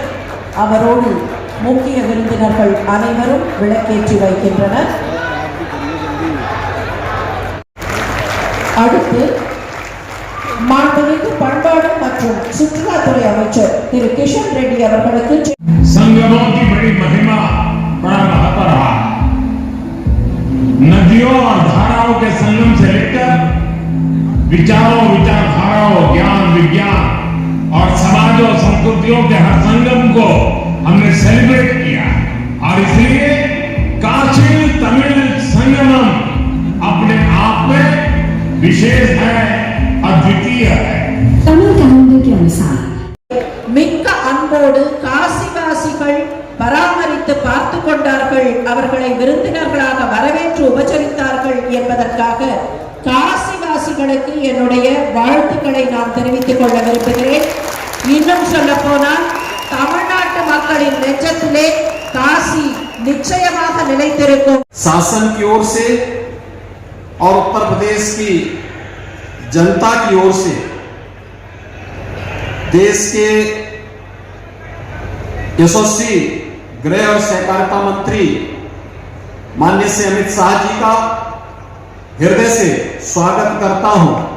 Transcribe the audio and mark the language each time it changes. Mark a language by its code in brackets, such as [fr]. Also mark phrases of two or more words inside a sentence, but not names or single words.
[ta] அவரோடு முக்கிய விருந்தினர்கள் அனைவரும் விளக்கேற்றி வைக்கின்றனர். அடுத்து மாண்புமிகு பண்பாடு மற்றும் சுற்றுலாத்துறை அமைச்சர் திரு கிஷன் ரெட்டி அவர்களுக்கு [hi] संगमों की बड़ी महिमा, बड़ा महत्व रहा। नदियों और धाराओं के संगम से लेकर विचारों, विचारधाराओं, ज्ञान, विज्ञान और समाज और संस्कृतियों के हर संगम को हमने सेलिब्रेट किया और इसलिए काशी तमिल संगमम अपने आप में विशेष है, अद्वितीय है। तमिल कैलेंडर के अनुसार [ta] மிக்க அன்போடு காசிவாசிகள் பராமரித்து பார்த்து கொண்டார்கள். அவர்களை விருந்தினர்களாக வரவேற்று உபசரித்தார்கள் என்பதற்காக காசிவாசிகளுக்கு என்னுடைய வாழ்த்துக்களை நான் தெரிவித்துக் கொள்ள விரும்புகிறேன். இன்னும் சொல்ல போனால் தமிழ்நாட்டு மக்களின் நெஞ்சத்திலே காசி நிச்சயமாக நிலைத்திருக்கும். [hi] शासन की ओर से और उत्तर प्रदेश की जनता की ओर से देश के यशस्वी गृह और सहकारिता मंत्री माननीय श्री अमित शाह जी का हृदय से स्वागत करता हूं।